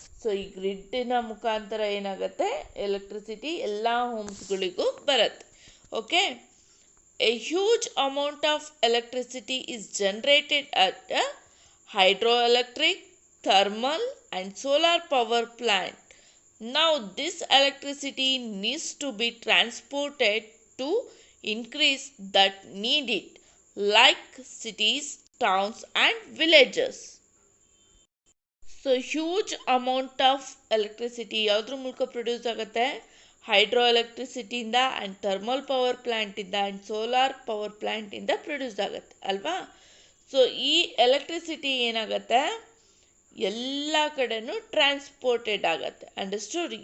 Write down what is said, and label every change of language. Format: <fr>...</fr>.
<kn>So ಈ ಗ್ರಿಡ್ಡಿನ ಮುಖಾಂತರ ಏನಾಗುತ್ತೆ, ಎಲೆಕ್ಟ್ರಿಸಿಟಿ ಎಲ್ಲ ಹೋಮ್ಸ್ಗಳಿಗೂ ಬರುತ್ತೆ.</kn> <en>Okay, a huge amount of electricity is generated at a hydroelectric, thermal and solar power plant. Now this electricity needs to be transported to increase that need it, like cities, towns and villages. So huge amount of electricity</en> <kn>ಯಾವುದ್ರ ಮೂಲಕ produce ಆಗುತ್ತೆ, hydro ಎಲೆಕ್ಟ್ರಿಸಿಟಿಯಿಂದ and thermal power ಪ್ಲ್ಯಾಂಟಿಂದ and solar power ಪ್ಲ್ಯಾಂಟಿಂದ produce ಆಗುತ್ತೆ ಅಲ್ವಾ. So ಈ electricity ಏನಾಗುತ್ತೆ, ಎಲ್ಲ ಕಡೆನೂ transported ಆಗುತ್ತೆ. ಅಂಡರ್ಸ್ಟುಡ್?</kn>